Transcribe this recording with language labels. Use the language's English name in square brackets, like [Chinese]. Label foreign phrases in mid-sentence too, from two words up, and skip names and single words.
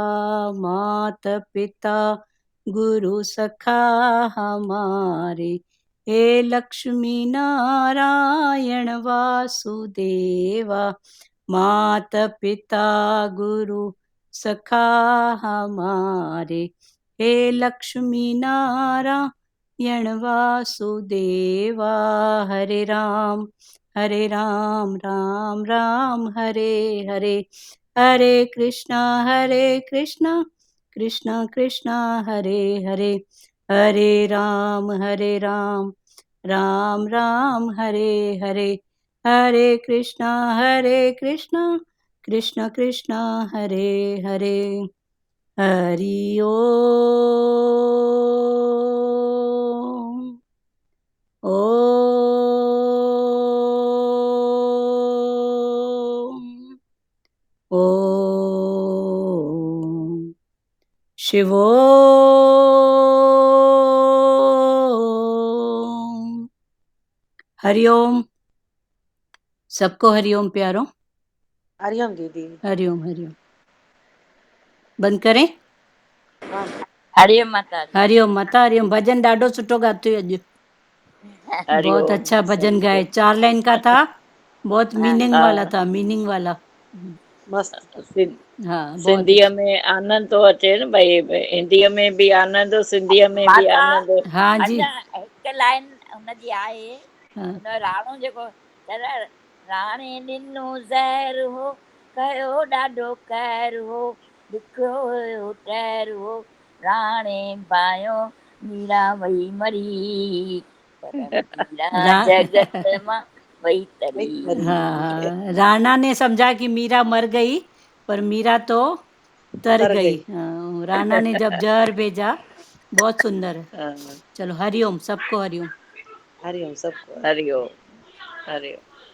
[Hindi] मात पिता गुरु सखा हमारे, हे लक्ष्मी नारायण वासुदेवा। मात पिता गुरु सखा हमारे, हे लक्ष्मी नारायण वासुदेवा। हरे राम राम राम हरे हरे, हरे कृष्णा कृष्णा कृष्णा हरे हरे, हरे राम राम राम हरे हरे, हरे कृष्णा कृष्णा कृष्णा हरे हरे। हरि ओम। ओम ओम शिवोम। हरिओम। सबको हरिओम प्यारो। हरिओम दीदी। हरिओम हरिओम। बंद करें। हरिओम माता दी। [Sindhi] हरिओम माता हरिओम। भजन ॾाढो सुठो ॻातो अॼु, [Hindi] बहुत अच्छा भजन गाए। 4 लाइन का था, बहुत मीनिंग वाला था, मीनिंग वाला। मस्त। हाँ बहुत [Sindhi] सिंधीअ में आनंद तो अचे न भई, हिंदीअ में भी आनंद, सिंधीअ में भी माता आनंद। [Hindi] हाँ जी [Sindhi] अच्छा हिकु लाइन हुनजी आहे, हाँ। हुन राणो जेको चर राणे ॾिनो ज़हर हो, कयो ॾाढो कहर हो, ॾुखियो हुयो टहर हो, राणे पायो मीरा वई मरी, पर मीरा जगत मां वई तरी। [Hindi] हाँ राणा ने समझा कि मीरा मर गई, पर मीरा तो तर गई। हाँ, राणा ने जब जहर भेजा। बहुत सुंदर है। हाँ, चलो हरिओम, सबको हरिओम। हरिओम सबको हरिओम हरिओम।